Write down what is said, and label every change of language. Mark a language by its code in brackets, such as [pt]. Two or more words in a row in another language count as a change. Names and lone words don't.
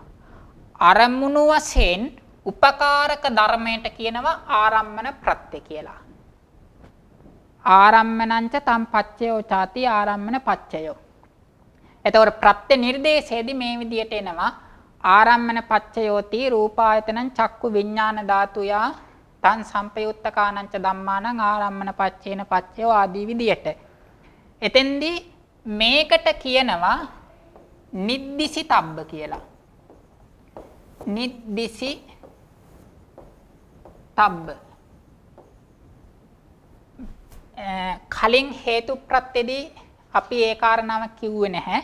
[si] අරමුණු වශයෙන් උපකාරක ධර්මයට කියනවා ආරම්මන ප්‍රත්‍ය කියලා. [pi] ආරම්මනංච තම් පච්චයෝ ചാති ආරම්මන පච්චයෝ. [si] එතකොට ප්‍රත්‍ය නිර්දේශයේදී මේ විදියට එනවා [pi] ආරම්මන පච්චයෝති රූපායතනං චක්කු විඥාන ධාතුයා තං සම්පයුත්තකානංච ධම්මානං ආරම්මන පච්චේන පච්චයෝ [si] ආදී විදියට. එතෙන්දී මේකට කියනවා [pi] නිද්දිසි තබ්බ [si] කියලා. [pi] නිද්දිසි තබ්බ. [si] කලින් හේතු ප්‍රත්‍යදී අපි ඒ කාරණාව කිව්වේ නැහැ.